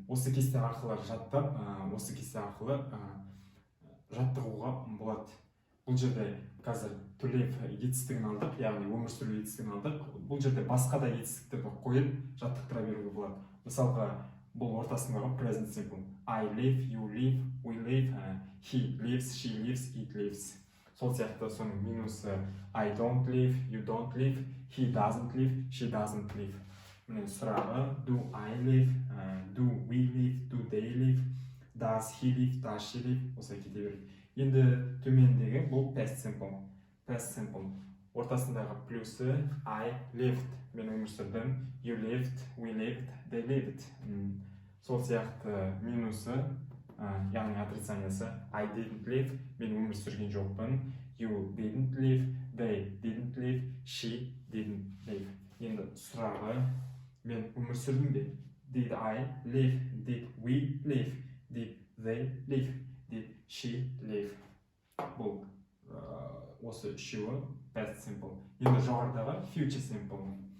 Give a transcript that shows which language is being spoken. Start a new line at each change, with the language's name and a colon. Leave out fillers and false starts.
Kazakh: Осы кесте арқылы жаттап, осы кесте арқылы жаттығуға болады. Бұл жерде қазір төлев етістігін алдық, яғни өмір сүру етістігін алдық. Бұл жерде басқа да етістіктерді қойып жаттықтыра беруге болады. Мысалға, бұл ортасындағы present simple.
English: I live, you live, we live, he lives, she lives, it lives.
Kazakh: Сол сияқты соның минусы
English: I don't live, you don't live, he doesn't live, she doesn't live.
Kazakh: Міне сұрағы
English: do I live, do we live, do they live, does he live, does she live.
Kazakh: Осылай кете береді. Енді төмендегі бұл past simple.
English: Past simple.
Kazakh: Ортасындағы плюсы
English: I lived,
Kazakh: мен өмір сүрдім,
English: you lived, we lived, they lived.
Kazakh: Сол сияқты минусы, яғни отрицаниясы
English: I didn't live,
Kazakh: мен өмір сүрген жоқпын,
English: you didn't live, they didn't live, she didn't live.
Kazakh: Енді сұрағы, мен өмір сүрдім бе?
English: Did I live, did we live, did they live, did she live.
Kazakh: Бұл осы үшеуі past simple. Енді жоғарыдағы future simple.